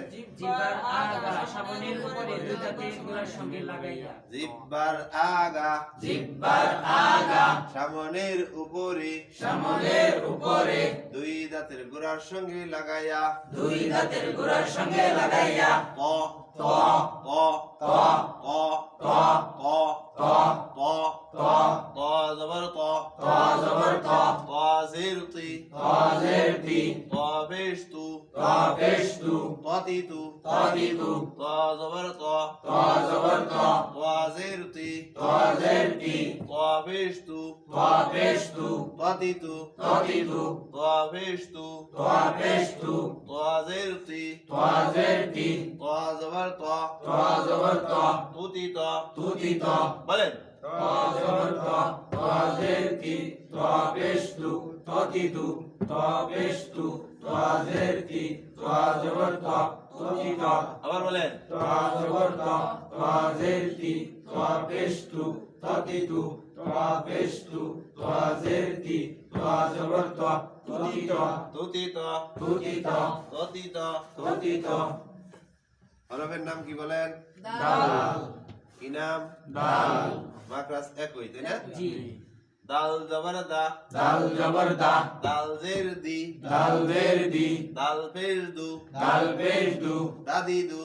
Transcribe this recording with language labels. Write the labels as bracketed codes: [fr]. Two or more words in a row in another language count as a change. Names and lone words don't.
[bn] জিহ্বার আগা সামনের উপরে দুই দাঁতের গোড়ার সঙ্গে লাগাইয়া জিহ্বার আগা জিহ্বার আগা সামনের উপরে সামনের উপরে দুই দাঁতের গোড়ার সঙ্গে লাগাইয়া দুই দাঁতের গোড়ার সঙ্গে লাগাইয়া ত ত ত ত ত ত ত ত ত ত ত জবর ত ত জবর ত ত জের তি ত জের তি ত পেশ তু ত পেশ তু ততি তু ত তি তু ত জবর ত ত জবর ত ত জের তি ত জের তি ত পেশ তু ত পেশ তু ততি তু ত তি তু ত পেশ তু ত পেশ তু ত জের তি ত জের তি ত জবর ত ত জবর ত তুতি ত তু তি ত বলেন ত জবর ত ত জের তি ত পেশ তু ত তি তু ত পেশ তু ত জের তি ত জবর ত তু তি ত আবার বলেন ত জবর ত ত জের তি ত পেশ তু ত তি তু ত পেশ তু ত জের তি ত জবর ত তু তি ত তুতি ত তু তি ত ততি ত তু তি ত হরফের নাম কি বলেন দাল কি নাম দাল মাকরাজ একই তাই না জি দাল জবর দা দাল জবর দা দাল জের দি দাল জের দি দাল পেশ দু দাল পেশ দু দাদি দু